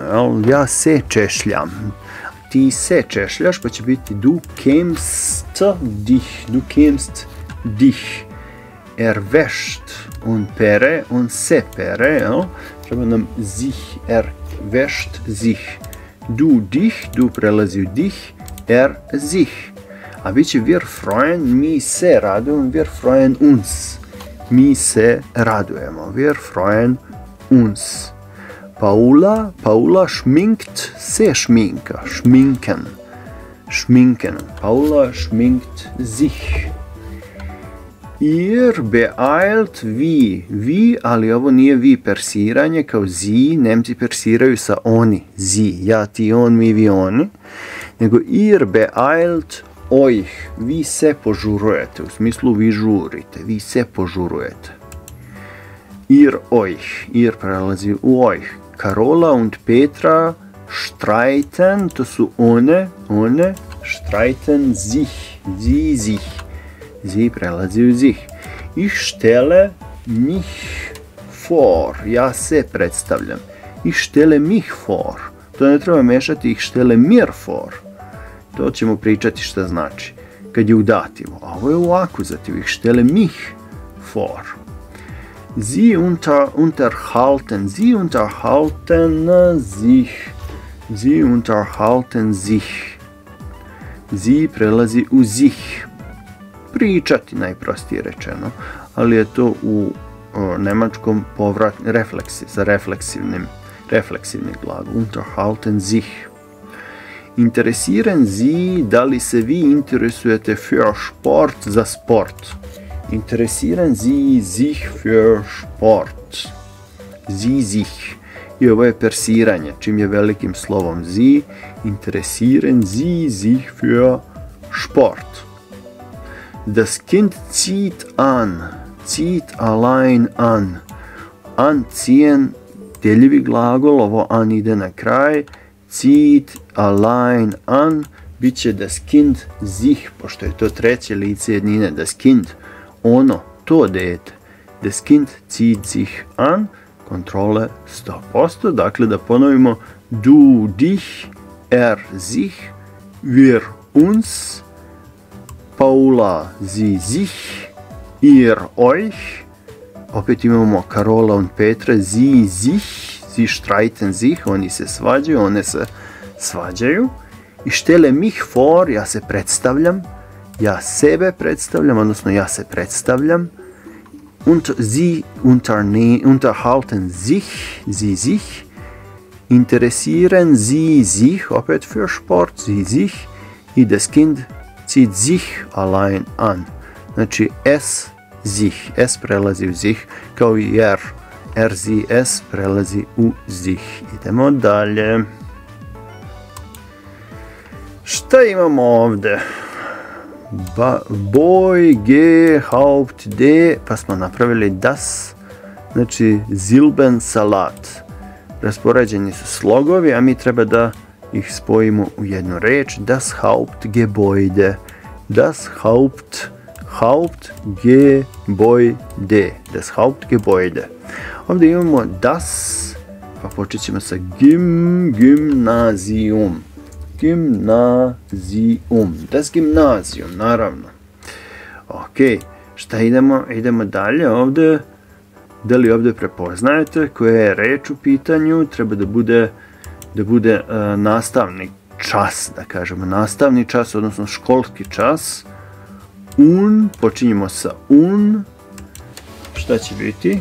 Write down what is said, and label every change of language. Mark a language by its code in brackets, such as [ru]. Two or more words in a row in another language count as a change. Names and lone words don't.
[sr] Jel? Ja se češljam. Ti se češljaš, pa će biti [de] du kemst dich. Wäscht und [sr] pere, und se pere, jel? Treba nam sich, [de] wäscht sich. Du dich, [sr] du prelazi u [de] dich, sich. [sr] A bit će [de] wir freuen, [sr] mi se radujemo, [de] wir freuen uns. [sr] Mi se radujemo, [de] wir freuen uns. Paula schminkt, se schminka, schminken. Paula schminkt sich. Ihr beeilt [sr] vi, ali ovo nije vi persiranje kao zi, Nemci persiraju sa oni, zi, ja, ti, on, mi, vi, oni, nego [de] ihr beeilt euch, [sr] vi se požurujete, u smislu vi žurite, vi se požurujete. Ihr prelazi u euch. [de] Karola und Petra streiten, [sr] to su one, [de] streiten sich, sich. Sie [sr] prelazi u [de] sich. Ich stelle mich vor. [sr] Ja se predstavljam. [de] Ich stelle mich vor. [sr] To ne treba mešati, [de] ich stelle mir vor. [sr] To ćemo pričati šta znači. Kad je u dativu. A ovo je u akuzativu. [de] Ich stelle mich vor. Sie unterhalten sich. [sr] Sie prelazi u sich. Pričati, najprostije rečeno, ali je to u nemačkom refleksi, sa refleksivnim refleksivni glagol, [de] unterhalten sich. Interessieren Sie, [sr] da li se vi interesujete [de] für Sport, [sr] za sport. [de] Interessieren Sie sich für Sport. Sie sich. [sr] I ovo je persiranje, čim je velikim slovom Sie. [de] Interessieren Sie sich für Sport. Das Kind zieht an. Zieht allein an. Anziehen, [sr] deljivi glagol, ovo an ide na kraj. [de] Zieht allein an, [sr] bit će [de] das Kind sich, [sr] pošto je to treće lice jednine, [de] das Kind, [sr] ono, to dete. [de] Das Kind zieht sich an, [sr] kontrole 100%, dakle da ponovimo, [de] du dich, sich, wir uns, Paula sie sich, ihr euch, [sr] opet imamo [de] Karola und Petra, sie sich, sie streiten sich, [sr] oni se svađaju, one se svađaju. I [de] stelle mich vor, [sr] ja se predstavljam, ja sebe predstavljam, odnosno ja se predstavljam. [de] Und sie unterhalten sich, sie sich. Interessieren sie sich, opet für Sport, sie sich. I das Kind zieht sich allein an. [sr] Znači [de] es, sich, es [sr] prelazi u sich, kao i [de] sie, es [sr] prelazi u sich. Idemo dalje. Šta imamo ovdje? Boy, G, Haupt, D, pa smo napravili das, znači Silbensalat. Raspoređeni su slogovi, a mi treba da ih spojimo u jednu reč. [de] Das Hauptgebäude. Das Hauptgebäude. Das Hauptgebäude. [sr] Ovdje imamo das, pa počet ćemo sa gymnasium. [de] Gymnasium. Das Gymnasium, [sr] naravno. Ok, šta idemo? Idemo dalje ovdje. Da li ovdje prepoznajete koja je reč u pitanju? Treba da bude nastavni čas, da kažemo. Nastavni čas, odnosno školski čas. Počinjemo sa Šta će biti?